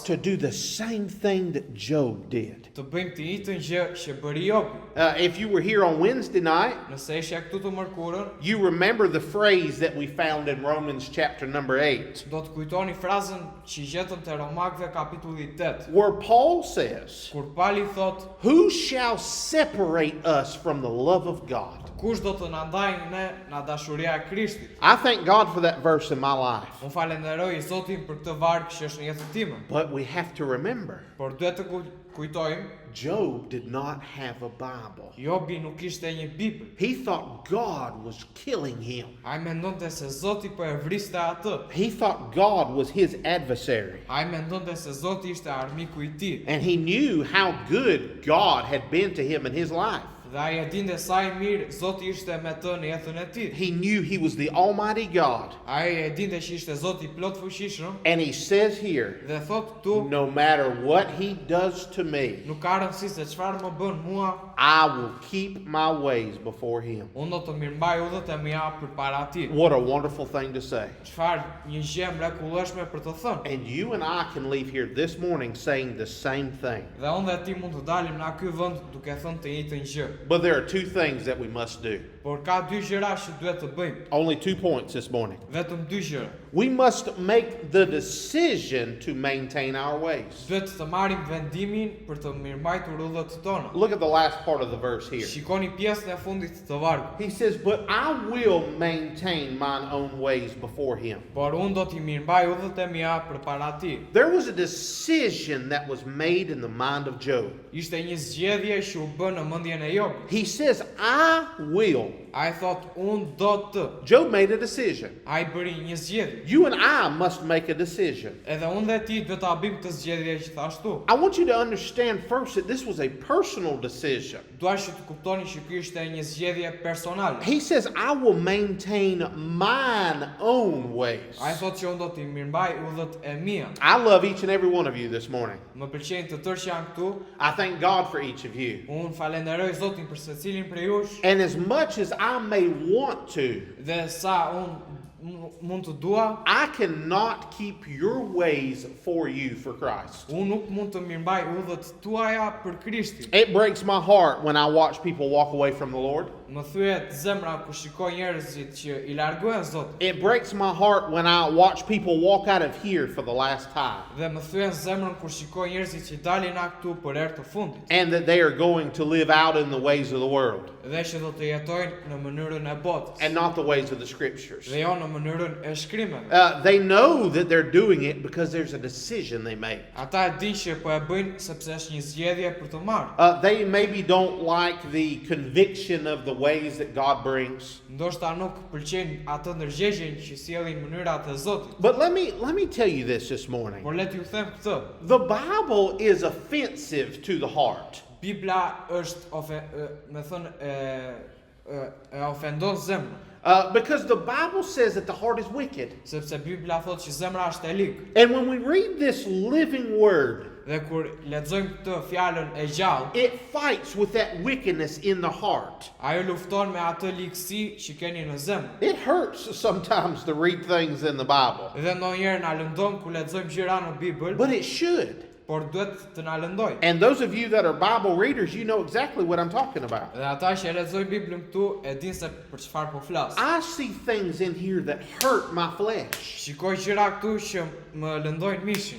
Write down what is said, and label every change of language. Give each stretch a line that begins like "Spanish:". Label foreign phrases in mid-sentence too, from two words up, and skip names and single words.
English: to do the same thing that Job did.
Albanian: Të bëjmë të njëjtën gjë që bëri Jobi.
English: If you were here on Wednesday night,
Albanian: Nëse ishe këtu të mërkurën,
English: you remember the phrase that we found in Romans chapter number 8,
Albanian: do të kujtoni frazën që gjetëm te Romakëve kapitulli 8,
English: where Paul says,
Albanian: kur Pali thot,
English: "Who shall separate us from the love of God?"
Albanian: kush do të na ndajë ne nga dashuria e Krishtit.
English: I thank God for that verse in my life.
Albanian: Unë falenderoj Zotin për këtë varg që është në jetën time.
English: But we have to remember,
Albanian: Por duhet të kujtojmë,
English: Job did not have a Bible.
Albanian: Jobi nuk ishte një Bibël.
English: He thought God was killing him.
Albanian: Ai mendonte se Zoti po e vriste atë.
English: He thought God was his adversary.
Albanian: Ai mendonte se Zoti ishte armiku I tij.
English: And he knew how good God had been to him in his life.
Albanian: Dhe ai e dinte sa I mirë Zoti ishte me të në jetën e tij.
English: He knew he was the Almighty God.
Albanian: Ai e dinte që ishte Zoti plot fuqishëm
English: And he says here,
Albanian: dhe thot këtu,
English: no matter what he does to me,
Albanian: nuk ka rëndësi se çfarë më bën mua,
English: I will keep my ways before him.
Albanian: unë do të mirëmbaj udhët e mia përpara tij.
English: What a wonderful thing to say.
Albanian: Çfarë një gjë mrekullueshme për të thënë.
English: And you and I can leave here this morning saying the same thing.
Albanian: Dhe unë dhe ti mund të dalim në ky vend duke thënë të njëjtën gjë.
English: But there are two things that we must do.
Albanian: Por ka dy gjëra që duhet të bëjmë.
English: Only 2 points this morning.
Albanian: Vetëm dy gjëra.
English: We must make the decision to maintain our ways.
Albanian: Duhet të marrim vendimin për të mirëmbajtur udhët tona.
English: Look at the last part of the verse here.
Albanian: Shikoni pjesën e fundit të vargut.
English: He says, but I will maintain mine own ways before him.
Albanian: Por unë do t'i mirëmbaj udhët e mia përpara tij.
English: There was a decision that was made in the mind of Job.
Albanian: Ishte një zgjedhje që u bë në mendjen e Jobit.
English: He says, I will.
Albanian: Ai thot unë do të.
English: Job made a decision.
Albanian: Ai bëri një zgjedhje.
English: You and I must make a decision.
Albanian: Edhe unë dhe ti duhet ta bëjmë këtë zgjedhje që thashtu.
English: I want you to understand first that this was a personal decision.
Albanian: Dua që të kuptoni që ky ishte një zgjedhje personale.
English: He says, I will maintain mine own ways.
Albanian: Ai thot që unë do t'i mirëmbaj udhët e mia.
English: I love each and every one of you this morning.
Albanian: Më pëlqejnë të tërë që janë këtu.
English: I thank God for each of you.
Albanian: Unë falenderoj Zotin për secilin prej jush.
English: And as much as I may want to,
Albanian: Dhe sa unë mund të dua,
English: I cannot keep your ways for you for Christ.
Albanian: unë nuk mund të mirëmbaj udhët tuaja për Krishtin.
English: It breaks my heart when I watch people walk away from the Lord.
Albanian: Më thyet zemra kur shikoj njerëzit që I largohen Zotit.
English: It breaks my heart when I watch people walk out of here for the last time
Albanian: Dhe më thyen zemrën kur shikoj njerëzit që dalin nga këtu për herë të fundit.
English: and that they are going to live out in the ways of the world
Albanian: Dhe që do të jetojnë në mënyrën e botës.
English: and not the ways of the scriptures.
Albanian: Dhe jo në mënyrën e shkrimeve.
English: They know that they're doing it because there's a decision they made.
Albanian: Ata e din që po e bëjnë sepse është një zgjedhje për të marrë.
English: They maybe don't like the conviction of the ways that God brings.
Albanian: Ndoshta nuk pëlqejnë atë ndërgjegjen që sjellin mënyrat e Zotit.
English: But let me tell you this morning.
Albanian: Por le t'ju them këtë.
English: The Bible is offensive to the heart.
Albanian: Bibla është ofendon zemrën.
English: Because the Bible says that the heart is wicked.
Albanian: Sepse Bibla thotë që zemra është e ligë.
English: And when we read this living word,
Albanian: Dhe kur lexojmë këtë fjalën e gjallë,
English: it fights with that wickedness in the heart.
Albanian: ajo lufton me atë ligësi që keni në zemër.
English: It hurts sometimes to read things in the Bible,
Albanian: Dhe ndonjëherë na lëndon kur lexojmë gjëra në Bibël,
English: but it should.
Albanian: por duhet të na lëndoj.
English: And those of you that are Bible readers, you know exactly what I'm talking about.
Albanian: Dhe ata që lexojnë Biblën këtu e dinë se për çfarë po flas.
English: I see things in here that hurt my flesh.
Albanian: Shikoj gjëra këtu që më lëndojnë mishin.